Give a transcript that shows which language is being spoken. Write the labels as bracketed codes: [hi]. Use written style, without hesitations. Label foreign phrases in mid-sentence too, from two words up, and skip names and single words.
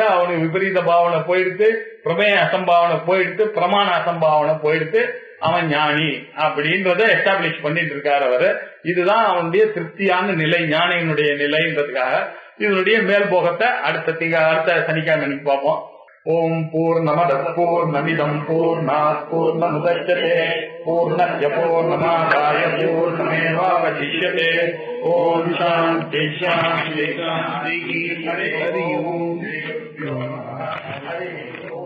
[ta] அவனுக்கு விபரீத பாவனை போயிடுத்து, பிரமேய அசம்பாவனை போயிடுத்து, பிரமாண அசம்பாவனை போயிடுத்து, அவன் ஞானி அப்படின்றத எஸ்டாப்ளிஷ் பண்ணிட்டு இருக்காரு அவரு. இதுதான் அவனுடைய திருப்தியான நிலை, ஞானியினுடைய நிலைன்றதுக்காக இதனுடைய மேல் போகத்தை அடுத்த சனிக்கிழமை பார்ப்போம். [sa] ॐ पूर्णमदः पूर्णमिदं पूर्णात् पूर्णमुदच्यते पूर्णस्य पूर्णमादाय पूर्णमेवावशिष्यते. ॐ शान्ति शान्ति शान्ति. हरि ॐ.